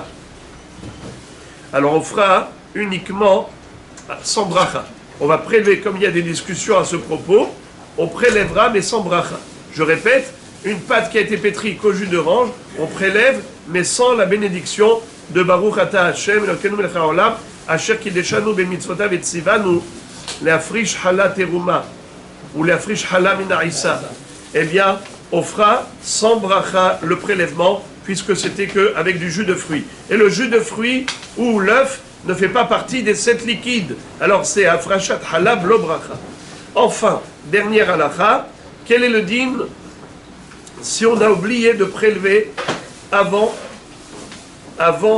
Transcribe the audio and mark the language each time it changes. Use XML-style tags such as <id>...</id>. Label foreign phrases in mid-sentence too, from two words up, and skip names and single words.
<fr>Alors on fera uniquement sans bracha. On va prélever, comme il y a des discussions à ce propos, on prélèvera mais sans bracha. Je répète, une pâte qui a été pétrie qu'au jus d'orange, on prélève mais sans la bénédiction de</fr> <he>ברוך אתה השם אלקינו מלך העולם אשר קדשנו במצותיו וצונו להפריש חלה תרומה</he> <fr>ou</fr> <he>להפריש חלה מן העיסה.</he> <fr>Eh bien, on fera sans bracha le prélèvement, puisque c'était qu'avec du jus de fruits. Et le jus de fruits ou l'œuf ne fait pas partie des 7 liquides. Alors c'est</fr> <he>הפרשת חלה לא ברכה.</he> <fr>Enfin, dernière halakha, quel est le din si on a oublié de prélever avant de cuire?</fr>